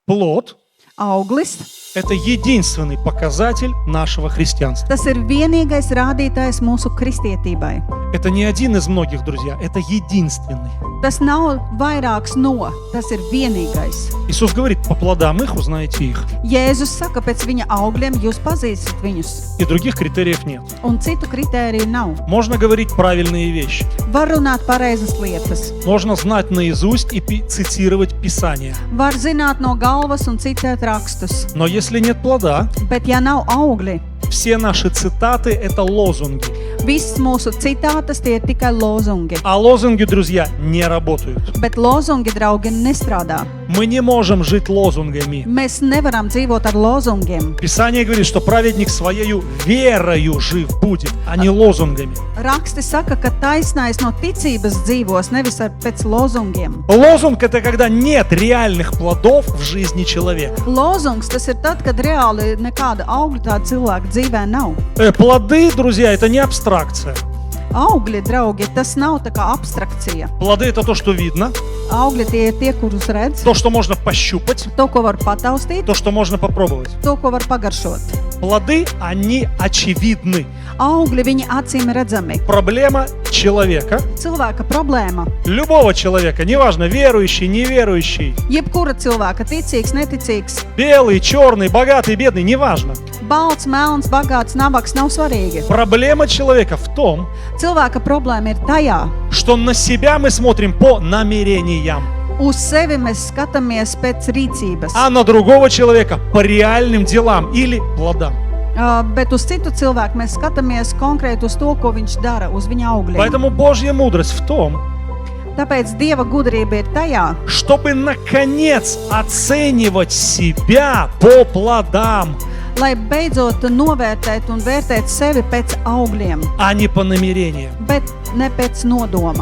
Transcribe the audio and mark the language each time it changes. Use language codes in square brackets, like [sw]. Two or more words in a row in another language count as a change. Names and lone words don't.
[ru] Плод [lv] Auglis. [ru] – это единственный показатель нашего христианства. [lv] Tas ir vienīgais rādītājs mūsu kristietībai. [ru] Это не один из многих, друзья, это единственный. [lv] Tas nav vairāks no, tas ir vienīgais. [ru] Иисус говорит, по плодам их узнаете их. [lv] Jēzus saka, pēc viņa augļiem jūs pazīsiet viņus, [ru] И других критериев нет. [lv] un citu kritēriju nav. [ru] Можно говорить правильные вещи. [lv] Var runāt pareizas lietas, [ru] Можно знать наизусть и цитировать Писание. [lv] var zināt no galvas un citēt rakstus, [ru] Но если нет плода, [lv] bet ja nav augļi, [ru] все наши цитаты – это лозунги. [lv] viss mūsu citātas tie ir tikai lozungi. [ru] А лозунги, друзья, не работают. [lv] Bet lozungi, draugi, nestrādā. [ru] Мы не можем жить лозунгами. [lv] Mēs nevaram dzīvot ar lozungiem. [ru] Писание говорит, что праведник своею верою жив будет, а не лозунгами. [lv] Raksti saka, ka taisnais no ticības dzīvos, nevis pēc lozungiem. [ru] Лозунг – это когда нет реальных плодов в жизни человека. [lv] Lozungs tas ir tad, kad reāli nekāda augļa tāda cilvēka dzīvē nav. [ru] Плоды, друзья, это не абстракция. [lv] Augļi, draugi, tas nav tā kā abstrakcija. [ru] Плоды – это то, что видно, [lv] Augļi tie ir tie, kurus redz, [ru] то, что можно пощупать, [lv] to, ko var pataustīt, [ru] то, что можно попробовать. [lv] to, ko var pagaršot. [ru] Плоды, они очевидны. [lv] Augļi, viņi acīm redzami. [ru] Проблема человека, [lv] Cilvēka problēma. [ru] любого человека, неважно, верующий, неверующий, [lv] Jebkura cilvēka, ticīgs, neticīgs, [ru] белый, черный, богатый, бедный, неважно. [lv] balts, melns, bagāts, nabaks nav svarīgi. [ru] Проблема человека в том, [lv] Cilvēka problēma ir tajā, [ru] что на себя мы смотрим по намерениям, [lv] uz sevi mēs skatāmies pēc rīcības, [ru] а на другого человека по реальным делам или плодам. [lv] bet uz citu cilvēku mēs skatāmies konkrēti uz to, ko viņš dara, uz viņa augļiem. [ru] Поэтому Божья мудрость в том, [lv] Tāpēc Dieva gudrība ir tajā, [ru] чтобы наконец оценивать себя по плодам, [lv] lai beidzot novērtēt un vērtēt sevi pēc augļiem, [ru] а не по намерениям. [lv] bet ne pēc nodoma.